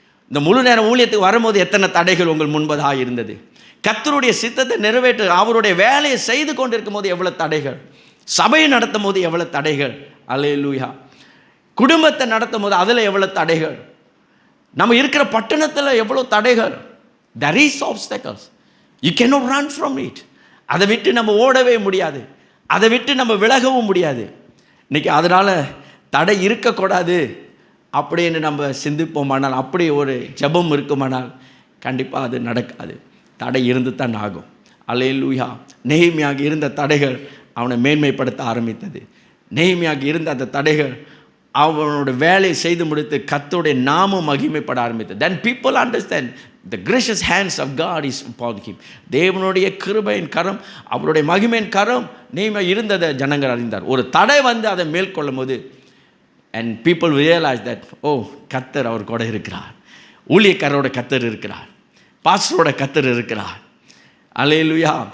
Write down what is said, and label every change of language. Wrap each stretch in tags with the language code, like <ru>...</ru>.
<ta>இந்த முழு நேரம் ஊழியத்துக்கு வரும்போது எத்தனை தடைகள் உங்கள் முன்பதாக இருந்தது. கர்த்தருடைய சித்தத்தை நிறைவேற்ற அவருடைய வேலையை செய்து கொண்டிருக்கும் போது எவ்வளோ தடைகள், சபையை நடத்தும் போது எவ்வளோ தடைகள். அல்லேலூயா. குடும்பத்தை நடத்தும் போது அதில் எவ்வளோ தடைகள், நம்ம இருக்கிற பட்டணத்தில் எவ்வளோ தடைகள்.</ta> <en>there is obstacles, you cannot run from it.</en> <ta>அதை விட்டு நம்ம ஓடவே முடியாது, அதை விட்டு நம்ம விலகவும் முடியாது. இன்றைக்கி அதனால் தடை இருக்கக்கூடாது அப்படின்னு நம்ம சிந்திப்போமானால், அப்படி ஒரு ஜெபம் இருக்குமானால் கண்டிப்பாக அது நடக்காது. தடை இருந்து தான் ஆகும். அல்லேலூயா. நெகேமியாவுக்கு இருந்த தடைகள் அவனை மேன்மைப்படுத்த ஆரம்பித்தது. நெகேமியாவுக்கு இருந்த அந்த தடைகள் அவனோட வேலையை செய்து முடித்து கர்த்தருடைய நாமம் மகிமைப்பட ஆரம்பித்தது.</ta> <en>then people understand the gracious hands of God is upon him.</en> <ta>தேவனுடைய கிருபையின் கரம், அவருடைய மகிமையின் கரம் நெகேமியா இருந்ததை ஜனங்கள் அறிந்தார். ஒரு தடை அதை மேற்கொள்ளும் போது</ta> <en>and people realize that, oh,</en> <ta>கர்த்தர் அவர் கூட இருக்கிறார், ஊழியக்காரரோட கர்த்தர் இருக்கிறார், பாஸ்டரோட கர்த்தர் இருக்கிறார். அல்லேலூயா.</ta>